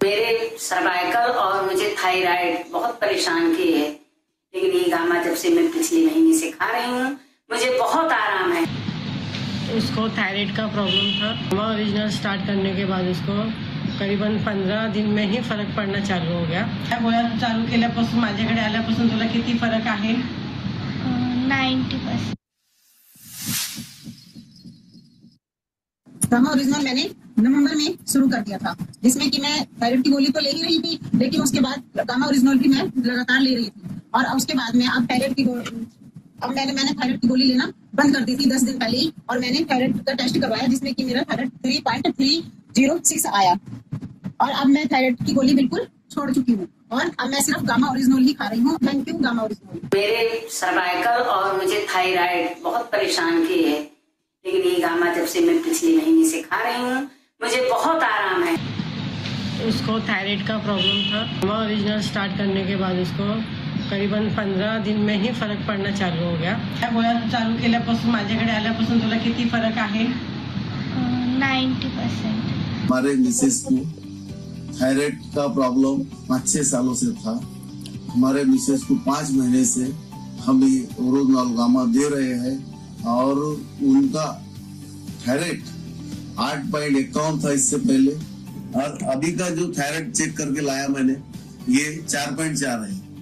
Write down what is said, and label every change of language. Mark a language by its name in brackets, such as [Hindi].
[Hindi] मेरे सर्वाइकल और मुझे थायराइड बहुत परेशान की है, लेकिन ये गामा जब से मैं पिछले महीने से खा रही हूँ मुझे बहुत आराम है। उसको थायराइड का प्रॉब्लम था। गामा ओरिजिनल स्टार्ट करने के बाद उसको करीबन 15 दिन में ही [Marathi] फरक पडणं [Hindi] चालू हो गया। [Marathi] गोळ्या चालू केल्यापासून माझ्याकडे आल्यापासून तुला किती फरक आहे? 90%। [Hindi] गामा ओरिजिनल मैंने नवंबर में शुरू कर दिया था, जिसमें कि मैं थायराइड की गोली तो ले ही रही थी, लेकिन उसके बाद गामा ओरिजिनल भी मैं लगातार ले रही थी। और उसके बाद में अब मैंने थायराइड की गोली लेना बंद कर दी थी 10 दिन पहले ही, और मैंने थायराइड का टेस्ट करवाया जिसमें कि मेरा थायराइड 3.306 आया। और अब मैं थायराइड की गोली बिल्कुल छोड़ चुकी हूँ और अब मैं सिर्फ गामा ओरिजिनल ही खा रही हूँ। Thank you gamma original. मेरे सर्वाइकल और मुझे थायराइड बहुत परेशान की है, लेकिन ये गामा जब से मैं पिछले महीने से खा रही हूँ मुझे बहुत आराम है। उसको थायराइड का प्रॉब्लम था। गामा ओरिजिनल स्टार्ट करने के बाद उसको करीबन 15 दिन में ही [Marathi] फरक पडणं [Hindi] चालू हो गया। [Marathi] गोळ्या चालू केल्यापासून माझ्याकडे आल्यापासून तुला किती फरक आहे? 90%। [Hindi] हमारे मिसेस को थायराइड का प्रॉब्लम 5-6 सालों से था। हमारे मिसेस को 5 महीने से हम ओरिजिनल गामा दे रहे हैं और उनका थायराइड 8.51 था इससे पहले, और अभी का जो थायराइड चेक करके लाया मैंने ये 4.4 है।